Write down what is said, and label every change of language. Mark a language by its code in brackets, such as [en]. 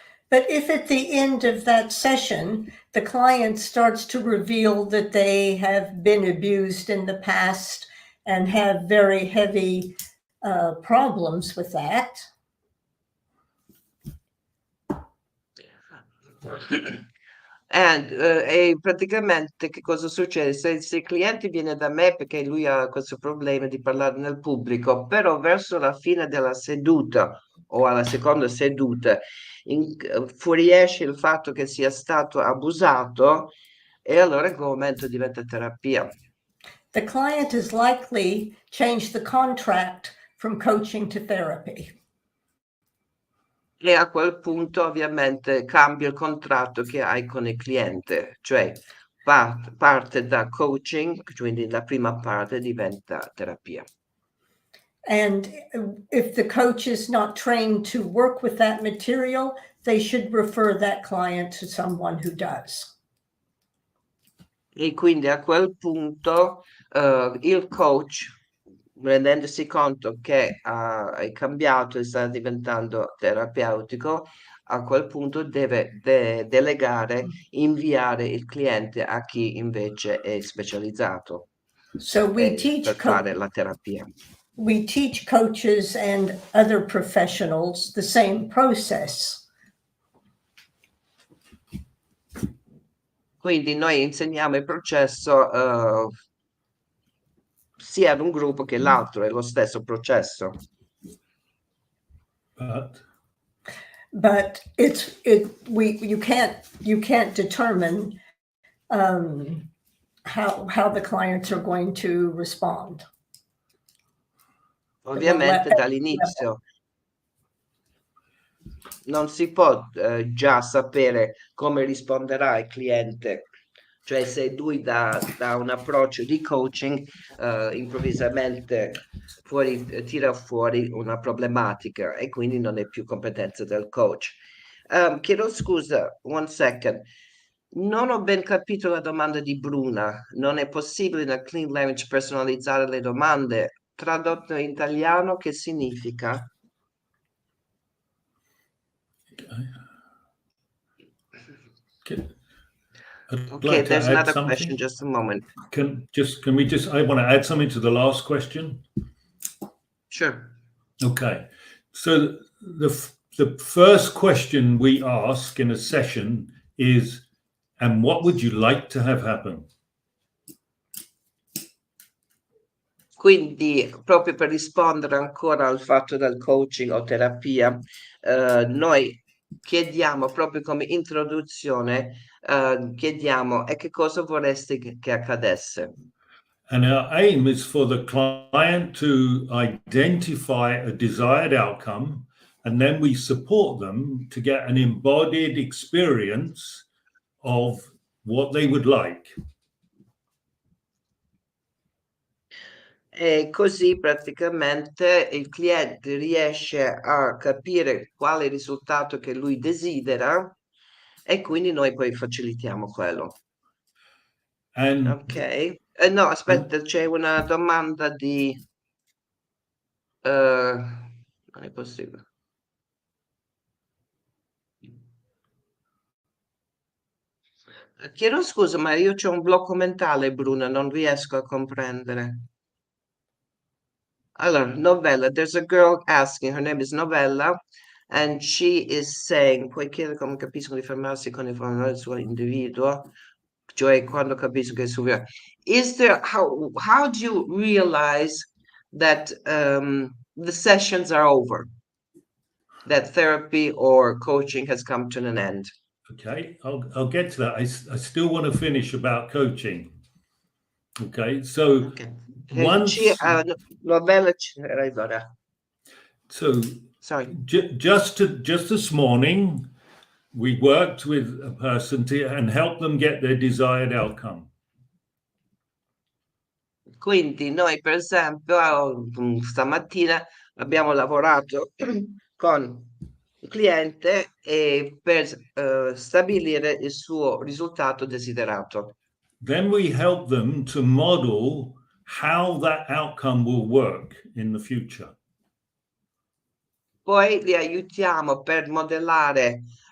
[en] But if at the end of that session, the client starts to reveal that they have been abused in the past and have very heavy problems with that, [it] E praticamente che cosa succede? Se il cliente viene da me perché lui ha questo problema di parlare nel pubblico, però verso la fine della seduta o alla seconda seduta fuoriesce il fatto che sia stato abusato e allora in quel momento diventa terapia. [en] the client is likely changed the contract from coaching to therapy. [it] E a quel punto ovviamente cambia il contratto che hai con il cliente, cioè parte da coaching, quindi la prima parte diventa terapia. [en] And if the coach is not trained to work with that material, they should refer that client to someone who does. [it] E quindi a quel punto il coach, rendendosi conto che è cambiato e sta diventando terapeutico, a quel punto deve delegare, inviare il cliente a chi invece è specializzato [en] So we [it] per fare la terapia. [en] we teach coaches and other professionals the same process. [it] Quindi noi insegniamo il processo sia ad un gruppo che l'altro, è lo stesso processo. [en] But you can't determine how the clients are going to respond. [it] Ovviamente dall'inizio non si può già sapere come risponderà il cliente, cioè se lui dà un approccio di coaching, improvvisamente tira fuori una problematica e quindi non è più competenza del coach. Chiedo scusa, [en] one second. [it] Non ho ben capito la domanda di Bruna. Non è possibile nel clean language personalizzare le domande? Tradotto in italiano, che significa? [en] Okay, there's another question, just a moment. Can we just, I want to add something to the last question. Sure. Okay, so the first question we ask in a session is, and what would you like to have happen? [it] Quindi, proprio per rispondere ancora al fatto del coaching o terapia, noi chiediamo proprio come introduzione, chiediamo e che cosa vorresti che accadesse? [en] And our aim is for the client to identify a desired outcome, and then we support them to get an embodied experience of what they would like. [it] E così praticamente il cliente riesce a capire quale risultato che lui desidera e quindi noi poi facilitiamo quello. Ok. No, aspetta, c'è una domanda di... non è possibile. Chiedo scusa, ma io c'ho un blocco mentale, Bruna, non riesco a comprendere. Allora, Novella, [en] there's a girl asking, her name is Novella, and she is saying, [it] puoi chiedere come capiscono di fermarsi con il suo individuo, cioè quando capisco che è superiore. [en] Is there, how do you realize that the sessions are over? That therapy or coaching has come to an end? Okay, I'll get to that. I still want to finish about coaching. Okay, so once Novella, so sorry. Just this morning, we worked with a person and helped them get their desired outcome. [it] Quindi noi, per esempio, stamattina abbiamo lavorato con il cliente per stabilire il suo risultato desiderato. [en] Then we help them to model how that outcome will work in the future. [it] Poi li aiutiamo per modellare